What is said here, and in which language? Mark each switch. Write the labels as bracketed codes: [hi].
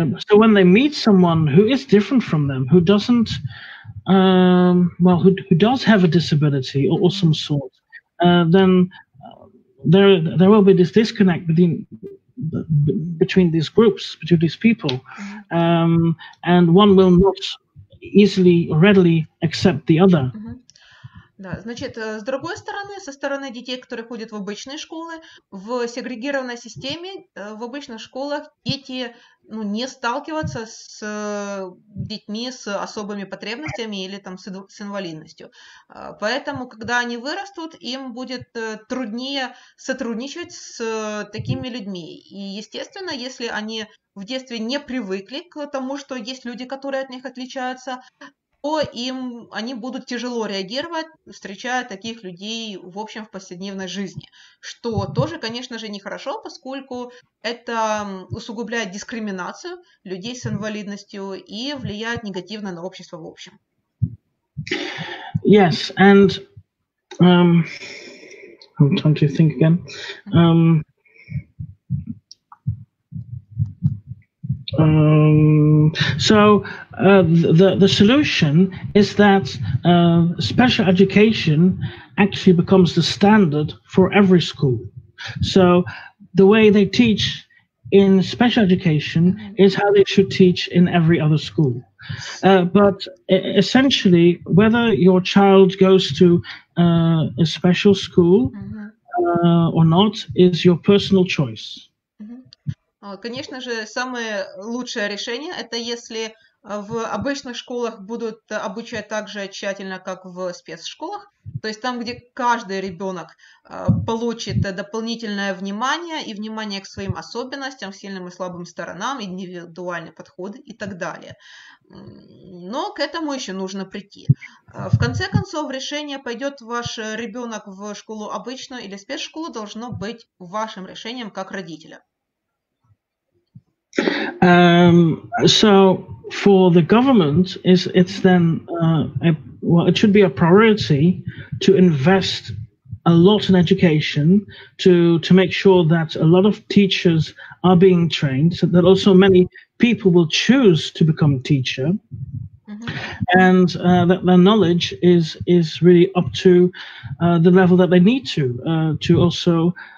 [en] So when they meet someone who is different from them, who doesn't, who does have a disability or some sort, then there will be this disconnect between these groups, between these people, and one will not readily accept the other. [ru] Да, значит, с другой стороны, со стороны детей, которые ходят в обычные школы, в сегрегированной системе, в обычных школах дети не сталкиваются с детьми с особыми потребностями или там, с инвалидностью. Поэтому, когда они вырастут, им будет труднее сотрудничать с такими людьми. И, естественно, если они в детстве не привыкли к тому, что есть люди, которые от них отличаются, то они будут тяжело реагировать, встречая таких людей в общем в повседневной жизни. Что тоже, конечно же, нехорошо, поскольку это усугубляет дискриминацию людей с инвалидностью и влияет негативно на общество в общем. [en] Yes, and I'm trying to think again. The solution is that special education actually becomes the standard for every school. So the way they teach in special education is how they should teach in every other school. But essentially, whether your child goes to a special school or not is your personal choice. [ru] Конечно же, самое лучшее решение – это если в обычных школах будут обучать так же тщательно, как в спецшколах. То есть там, где каждый ребенок получит дополнительное внимание и внимание к своим особенностям, сильным и слабым сторонам, индивидуальные подходы и так далее. Но к этому еще нужно прийти. В конце концов, решение, пойдет ваш ребенок в школу обычную или спецшколу, должно быть вашим решением как родителя. [en] So for the government, it's then it should be a priority to invest a lot in education to make sure that a lot of teachers are being trained, so that also many people will choose to become a teacher, and that their knowledge is really up to the level that they need to also